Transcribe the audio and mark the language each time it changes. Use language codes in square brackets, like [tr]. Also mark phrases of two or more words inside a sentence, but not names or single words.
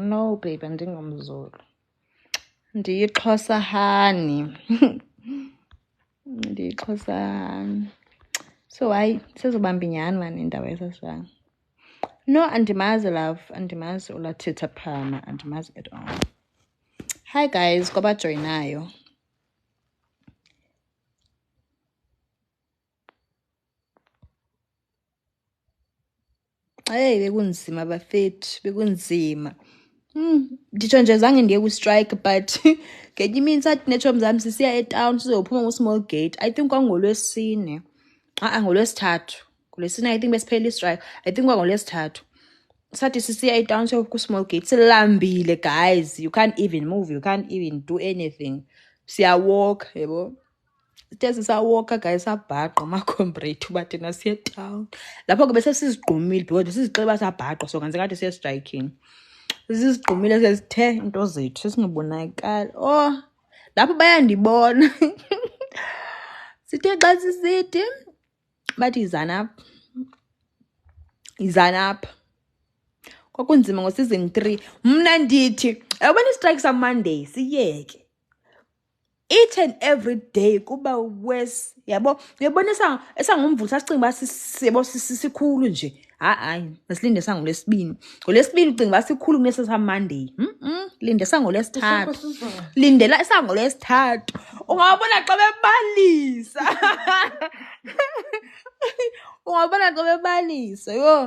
[en] No, babe, [xh] andingomZulu. Ndiyixhosa hani. Ndiyixhosa hani. So hayi sizobamba inyani mani indawo esasibanga. No, andimazi love. Andimazi ulathetha phama. [en] Andimazi at all. Hi guys, [xh] kwabajoyinayo. Hey, bekunzima bafethu, bekunzima. Nditsho nje zange ndiye ku-strike but ngenye imini sathi netshomi zam sisiya etown sizophuma ku- [en] small gate. I think [xh] kwangolwesine. ngolwesithathu. ngolwesine [en] I think [xh] besiphela istrike. [en] I think [xh] kwangolwesithathu. Sathi sisiya etown siya ku- [en] small gate. [xh] Silambile guys. [en] You can't even move. You can't even do anything. [xh] Siyawalk, yebo. Sithe sisawalka guys sabhaqwa amacomrade uba thina siye town. Lapho ke bese sizigqumile because sizixele uba sabhaqwa so kanti siya striking. Sizigqumile sesithe into zethu sesingabonakali. Oh, lapho bayandibona. Sithe xa sisithi bathi izana apha. Kwakunzima ngo-season 3. Mna ndithi yabona istrike sa-Monday siyeke. [en] Each and every day [xh] kuba worse. Yabo uyabona esangumvulo sasicinga uba siyabo sikhulu nje. Hayi masilinde sangolesibini. Ngolesibini ucinga uba sikhulu kunesi sa-Monday. Linde sangolesithathu. Lindela sangolesithathu. Ungabona xa bebalisa. Ungabona xa bebalisa. Yho.